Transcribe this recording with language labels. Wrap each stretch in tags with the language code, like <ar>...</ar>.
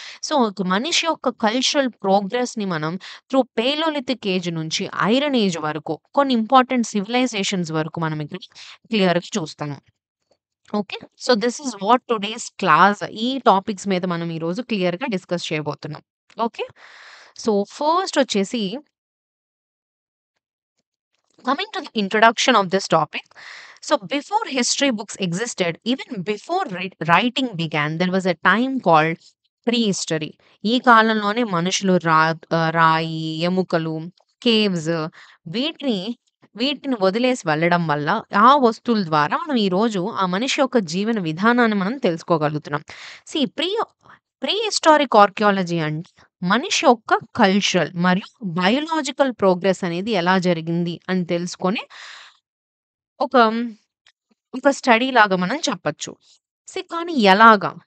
<te>So, ఒక మనిషి యొక్క కల్చరల్ ప్రోగ్రెస్‌ని మనం త్రూ పేలోలిథిక్ ఏజ్ నుంచి ఐరన్ ఏజ్ వరకు కొన్ని ఇంపార్టెంట్ సివిలైజేషన్స్ వరకు మనం ఇక్కడ క్లియర్‌గా చూస్తాము. Okay. So,</te> <en>this is what today's class</en> <te>ఈ టాపిక్స్ మీద మనం ఈరోజు క్లియర్‌గా డిస్కస్ చేయబోతున్నాం. ఓకే. సో, ఫస్ట్ వచ్చేసి</te> <en>coming to the introduction of this topic. So, before history books existed, even before writing began, there was a time called prehistory.</en> <te>ఈ కాలంలోనే మనుషులు రాయి, ఎముకలు, కేవ్స్ వీటిని వీటిని వదిలేసి వెళ్ళడం వల్ల ఆ వస్తువుల ద్వారా మనం ఈరోజు ఆ మనిషి యొక్క జీవన విధానాన్ని మనం తెలుసుకోగలుగుతున్నాం. సీ ప్రీ హిస్టారిక్ ఆర్కియాలజీ అంటే మనిషి యొక్క కల్చరల్ మరియు బయోలాజికల్ ప్రోగ్రెస్ అనేది ఎలా జరిగింది అని తెలుసుకొని ఒక ఒక స్టడీ లాగా మనం చెప్పొచ్చు. కానీ ఎలాగా?</te>